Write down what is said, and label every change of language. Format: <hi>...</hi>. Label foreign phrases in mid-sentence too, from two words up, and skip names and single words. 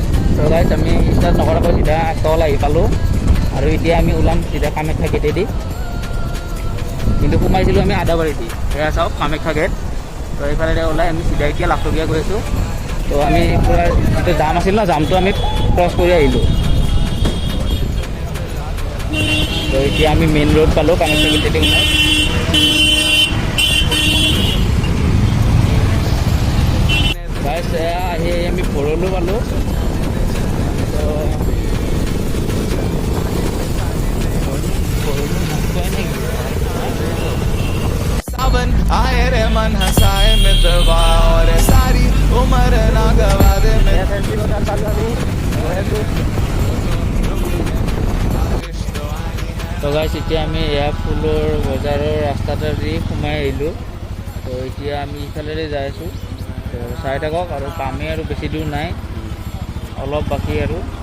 <as>তো গাইজ আমি ষ্টাৰ্ট নকৰাকৈ চিধা তল আহি পালোঁ আৰু এতিয়া আমি ওলাম চিধা কামাখ্যা গেটেদি কিন্তু সোমাইছিলোঁ আমি আদাবাৰীদি এয়া চাওক কামাখ্যা গেট তো এইফালে ওলাই আমি চিধা এতিয়া লাখটকীয়া গৈ আছোঁ তো আমি পূৰা যিটো জাম আছিল ন জামটো আমি ক্ৰছ কৰি আহিলোঁ তো এতিয়া আমি</as> <en>main road</en> <as>পালোঁ কামাখ্যা গেটেদি ওলাই গাইজ এয়া আহি আমি ভৰলো পালোঁ তো</as> <hi>सावन आए रे मन हंसाए मितवा और सारी उम्र ना गवा दे</hi> <as>তো গাইজ এতিয়া আমি এয়া ফুলৰ বজাৰৰ ৰাস্তাটোৱেদি সোমাই আহিলোঁ তো এতিয়া আমি ইফালেৰে যাই আছোঁ তো চাই থাকক আৰু পামেই আৰু বেছি দূৰ নাই অলপ বাকী আৰু</as>